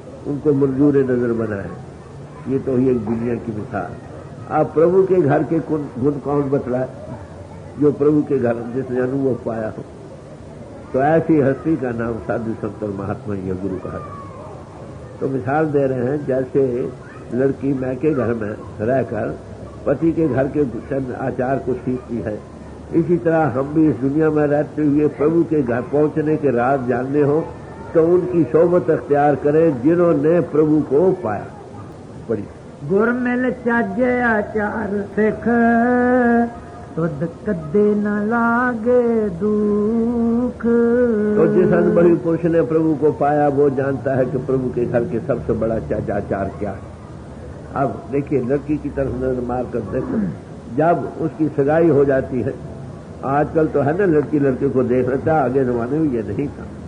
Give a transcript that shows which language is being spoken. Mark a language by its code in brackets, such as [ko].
[ur] ان کو منظور نظر بنائے۔ یہ تو ہی ایک دنیا کی مثال۔ آپ پربھو کے گھر کے گن کون بتلائے؟ جو پربھو کے گھر جس نے انوبھو پایا ہو۔ تو ایسی ہستی کا نام سادھو سنت اور مہاتما یا گرو کہا ہے۔ تو مثال دے رہے ہیں جیسے لڑکی میکے گھر میں رہ کر پتی کے گھر کے چند آچار کو سیکھتی ہے، اسی طرح ہم بھی اس دنیا میں رہتے ہوئے پربھو کے گھر پہنچنے کے راز جاننے ہو تو ان کی صحبت اختیار کریں جنہوں نے پربھو کو پایا. پڑھی. [pa] گر مل چاجے آچار سکھ تد کدے نہ لاگے دکھ. [ur] تو جس ان بڑی پرش نے پربھو کو پایا وہ جانتا ہے کہ پربھو کے گھر کے سب سے بڑا چاچار کیا ہے. اب دیکھیے لڑکی کی طرف نظر مار کر دیکھو، جب اس کی سگائی ہو جاتی ہے، آج کل تو ہے نا لڑکی لڑکے کو دیکھ لیتا، آگے زمانے میں یہ نہیں تھا.